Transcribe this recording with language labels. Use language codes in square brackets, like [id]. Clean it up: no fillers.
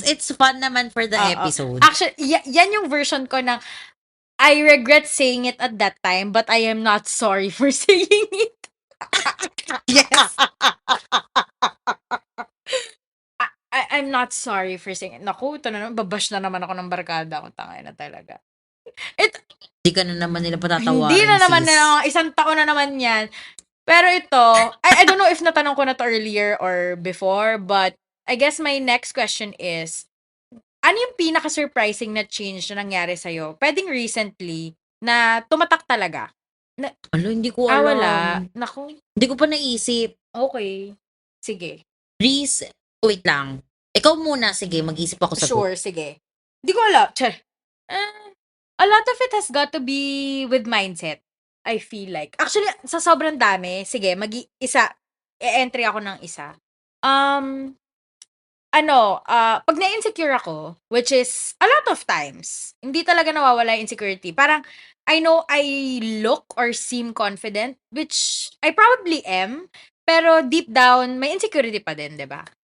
[en] It's fun [tl] naman [en] for the episode. Actually, [tl] yan yung version ko na [en] I regret saying it at that time, but I am not sorry for saying it. Yes. I'm not sorry for saying it. [tl] Naku, ito na naman, babash na naman ako ng barkada ko. Tangay na talaga. Hindi ka na naman nila patatawarin, Hindi na naman sis. na, isang taon na naman yan. Pero ito, [en] I don't know if [tl] natanong ko na to [en] earlier or before, but I guess my next question is, [tl] ano yung pinaka-surprising na change na nangyari sa'yo? Pwedeng recently, na tumatak talaga? Ano, hindi ko alam. wala. Naku, Hindi ko pa naisip. okay. Sige. Reese, wait lang. Ikaw muna, sige, mag-isip ako sa Sure, sige. Di ko alam. Char. [en] A lot of it has got to be with mindset, I feel like. [tl] Actually, sa sobrang dami, sige, i-entry ako ng isa. Pag na-insecure ako, [en] which is a lot of times, [tl] hindi talaga nawawala yung insecurity. [en] Parang, I know I look or seem confident, which I probably am, pero deep down, [tl] may insecurity pa din, di ba?